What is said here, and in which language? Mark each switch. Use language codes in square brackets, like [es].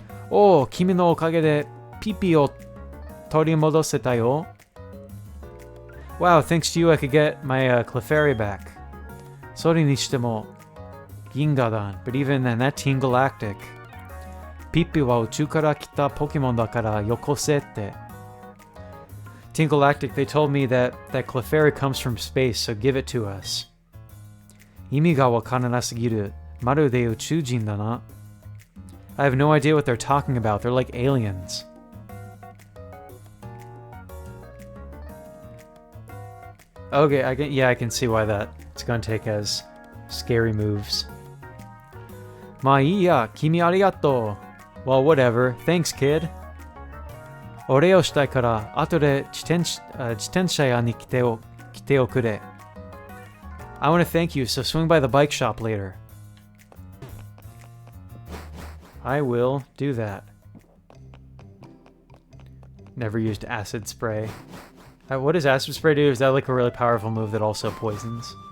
[ja] おー、君のおかげでピピを取り戻せたよ. [en] Wow, thanks to you I could get my Clefairy back. [ja] それにしても、銀河団. [en] But even then, that Team Galactic. [ja] ピピは宇宙から来たポケモンだからよこせって. [en] Team Galactic, they told me that Clefairy comes from space, so give it to us. [ja] 意味がわからなすぎる. まるで宇宙人だな. [en] I have no idea what they're talking about. They're like aliens. Okay, I can see why it's gonna take as scary moves. [ja] まあいいや、君ありがとう. [en] Well, whatever. Thanks, kid. [ja] お礼をしたいから後で自転車屋に来ておくれ. [en] I want to thank you, so swing by the bike shop later. I will do that. Never used acid spray. What does acid spray do? Is that like a really powerful move that also poisons?